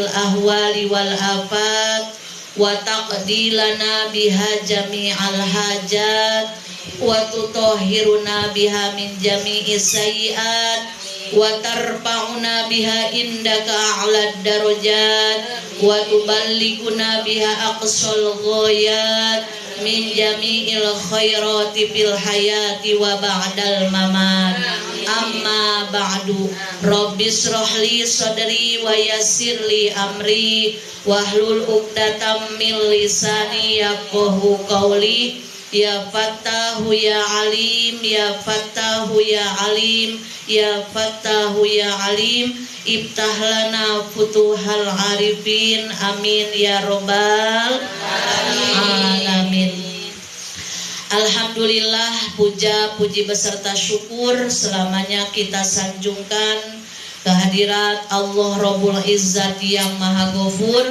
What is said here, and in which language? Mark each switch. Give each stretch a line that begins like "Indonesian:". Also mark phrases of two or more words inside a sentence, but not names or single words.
Arabic: الأهوال والآفات وتقضي لنا بها جميع الحاجات وتطهرنا بها من جميع السيئات وترفعنا بها عندك أعلى الدرجات وتبلغنا بها أقصى الغايات من جميع الخيرات في الحياة وبعد الممات. أما بعد. رب اشرح لي صدري ويسر لي أمري واحلل عقدة من لساني يفقهوا قولي. يا فتاح يا عليم، يا فتاح يا عليم، يا فتاح يا عليم، افتح لنا فتوح العارفين، آمين يا رب العالمين.
Indonesian: Alhamdulillah, puja puji beserta syukur selamanya kita sanjungkan kehadirat Allah
Arabic: رب العزة
Indonesian: yang Maha Ghafur.